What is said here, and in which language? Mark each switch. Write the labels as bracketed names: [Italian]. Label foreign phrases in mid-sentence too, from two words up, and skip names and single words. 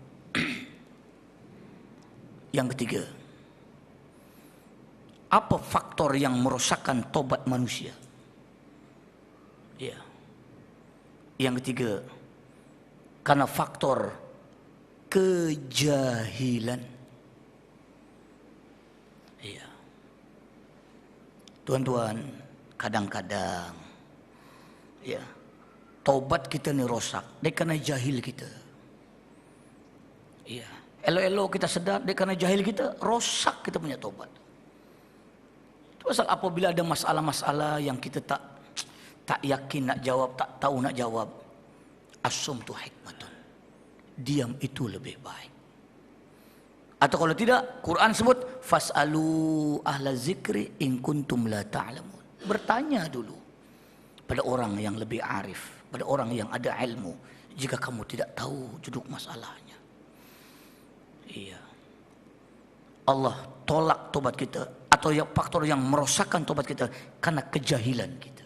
[Malay] Yang ketiga, apa faktor yang merosakkan tobat manusia? Ya. Yang ketiga, karena faktor kejahilan. Ya. Tuan-tuan, kadang-kadang ya, tobat kita ni rosak dia karena jahil kita. Ya. Elo-elo kita sedar dia karena jahil kita, rosak kita punya tobat. Itu pasal apabila ada masalah-masalah yang kita tak yakin nak jawab, tak tahu nak jawab, [Arabic] الصمت حكمة, [Malay] diam itu lebih baik. Atau kalau tidak, Quran sebut [Arabic] فاسألوا أهل الذكر إن كنتم لا تعلمون. [Malay] Bertanya dulu pada orang yang lebih arif, pada orang yang ada ilmu, jika kamu tidak tahu duduk masalahnya. Iya. Allah tolak tobat kita, atau faktor yang merosakkan tobat kita karena kejahilan kita.